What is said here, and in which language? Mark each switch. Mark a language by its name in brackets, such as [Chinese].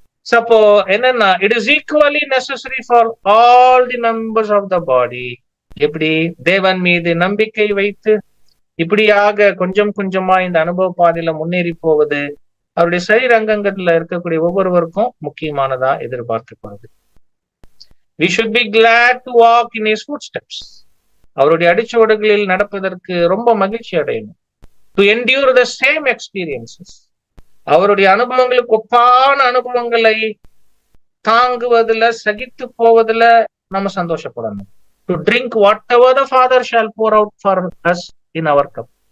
[Tamil] அப்போ என்னன்னா, [English] It is equally necessary for all the members of the body. [Tamil] எப்படி தேவன் மீது நம்பிக்கை வைத்து இப்படியாக கொஞ்சம் கொஞ்சமா இந்த அனுபவ பாதையில முன்னேறி போவது அவருடைய சரீரங்கங்கள்ல இருக்கக்கூடிய ஒவ்வொருவருக்கும் முக்கியமானதா எதிர்பார்க்கப்படுது. [English] We should be glad to walk in his footsteps. [Tamil] அவருடைய அடிச்சுவடுகளில் நடப்பதற்கு ரொம்ப மகிழ்ச்சி அடையணும். [English] To endure the same experiences. [Tamil] அவருடைய அனுபவங்களுக்கு ஒப்பான அனுபவங்களை தாங்குவதில் சகித்து போவதில் நம்ம சந்தோஷப்படணும். [English] To drink whatever the Father shall pour out for us in our cup.